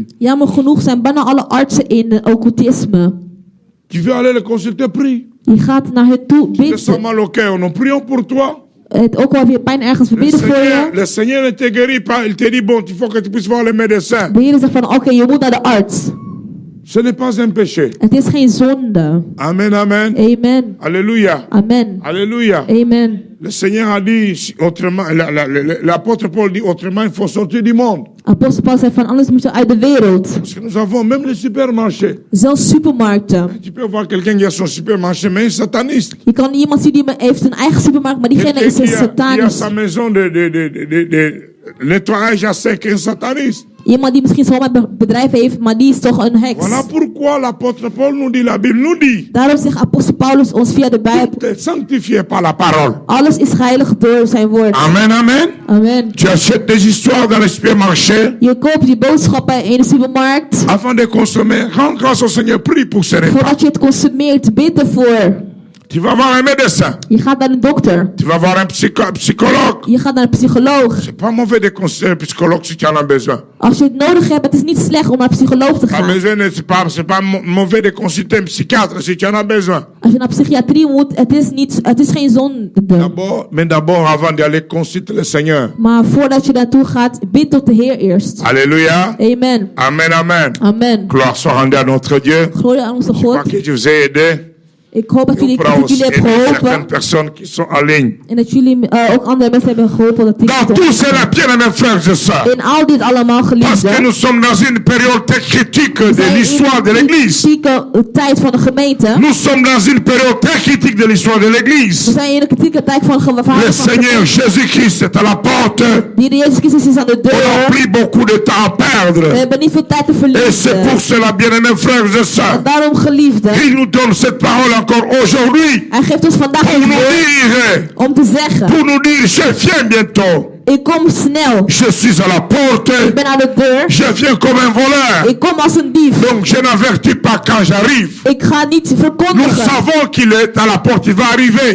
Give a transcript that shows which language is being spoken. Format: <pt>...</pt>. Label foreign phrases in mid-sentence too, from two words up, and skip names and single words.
<nl>Jammer genoeg zijn bijna alle artsen in occultisme.</nl> <fr>Tu veux aller le consulter, prie.</fr> <nl>Je gaat naar hen toe,</nl> <fr>Tu te sens</fr> <nl>bidden.</nl> <fr>mal au cœur, nous prions pour toi.</fr> <nl>Het ook al weer pijn ergens, we bidden voor je.</nl> <fr>Le Seigneur ne te guérit pas, il te dit, bon, il faut que tu puisses voir le médecin.</fr> <nl>De Heer zegt van, oké, je moet naar de arts.</nl> <fr>Ce n'est pas un péché.</fr> <nl>Het is geen zonde.</nl> <fr>Amen, amen. Amen. Alléluia. Amen. Alléluia. Amen. Le Seigneur a dit autrement, l'apôtre Paul dit autrement, il faut sortir du monde.</fr> <nl>Apostel Paul zei van, anders moet je uit de wereld.</nl> <fr>Parce que nous avons même les supermarchés.</fr> <nl>Zelfs supermarkten.</nl> <fr>Tu peux voir quelqu'un qui a son supermarché, mais un sataniste.</fr> <nl>Je kan iemand zien die heeft zijn eigen supermarkt, maar diegene is een</nl> <fr>Qui a</fr> <nl>satanisch.</nl> <fr>sa maison de nettoyage à sec, un sataniste.</fr> <nl>Iemand die misschien zo'n bedrijf heeft, maar die is toch een heks.</nl> <fr>Voilà pourquoi l'apôtre Paul nous dit, la Bible nous dit,</fr> <nl>Daarom zegt apostel Paulus ons via de Bijbel,</nl> <fr>tout est sanctifié par la parole.</fr> <nl>alles is heilig door zijn woord.</nl> <fr>Amen, amen. Amen. Tu achètes des histoires dans les supermarchés.</fr> <nl>Je koopt die boodschappen in de supermarkt.</nl> <fr>Avant de consommer, rends grâce au Seigneur, prie pour ce repas.</fr> <nl>Voordat je het consumeert, bid ervoor.</nl> <fr>Tu vas voir un médecin.</fr> <nl>Je gaat naar een dokter.</nl> <fr>Tu vas voir un psychologue.</fr> <nl>Je gaat naar een psycholoog.</nl> <fr>C'est pas mauvais de consulter un psychologue si tu en as besoin.</fr> <nl>Als je het nodig hebt, het is niet slecht om naar een psycholoog te</nl> <fr>Pas</fr> <nl>gaan.</nl> <fr>besoin, c'est pas mauvais de consulter un psychiatre si tu en as besoin.</fr> <nl>Als je naar psychiatrie moet, het is geen zonde.</nl> <fr>D'abord, avant d'aller consulter le Seigneur.</fr> <nl>Maar voordat je naartoe gaat, bid tot de Heer eerst.</nl> <fr>Alléluia. Amen. Amen, amen. Amen. Gloire soit rendue à notre Dieu.</fr> <nl>Glorie aan onze</nl> <fr>Je crois</fr> <nl>God.</nl> <fr>que je vous ai aidé.</fr> <nl>Ik hoop dat</nl> <fr>Je</fr> <nl>jullie</nl> <fr>pourras aussi</fr> <nl>hebben</nl> <fr>aider certaines</fr> <nl>geholpen.</nl> <fr>personnes qui sont en ligne.</fr> <nl>En dat jullie ook andere mensen hebben geholpen. Dat</nl> <fr>Dans tout cela, bien mes frères et sœurs.</fr> <nl>in al dit allemaal</nl> <fr>Parce que</fr> <nl>geliefden.</nl> <fr>nous sommes dans une période très critique de l'histoire de</fr> <nl>in</nl> <fr>l'Église.</fr> <nl>een kritieke tijd van de gemeente.</nl> <fr>Nous sommes dans une période très critique de l'histoire de</fr> <nl>We</nl> <fr>l'Église.</fr> <nl>zijn in een kritieke tijd van</nl> <fr>Le</fr> <nl>de</nl> <fr>Seigneur Jésus-Christ est à la porte.</fr> <nl>Die Jezus Christus is aan de</nl> <fr>On n'a</fr> <nl>deur.</nl> <fr>plus beaucoup de temps à</fr> <nl>We</nl> <fr>perdre.</fr> <nl>hebben niet veel tijd te</nl> <fr>Et c'est</fr> <nl>verliezen.</nl> <fr>pour cela, bien-aimés frères et sœurs,</fr> <nl>En daarom geliefden.</nl> <fr>il nous donne cette parole encore aujourd'hui</fr> <nl>Hij geeft ons vandaag</nl> <fr>pour</fr> <nl>een</nl> <fr>nous</fr> <nl>woord</nl> <fr>dire,</fr> <nl>om te zeggen.</nl> <fr>je viens bientôt.</fr> <nl>Ik kom snel.</nl> <fr>Je suis à la porte.</fr> <nl>Ik ben aan de deur.</nl> <fr>Je viens comme un voleur.</fr> <nl>Ik kom als een dief.</nl> <fr>Donc je n'avertis pas quand j'arrive.</fr> <nl>Ik ga niet</nl> <fr>Nous</fr> <nl>verkondigen.</nl> <fr>savons qu'il est à la porte, il va arriver.</fr>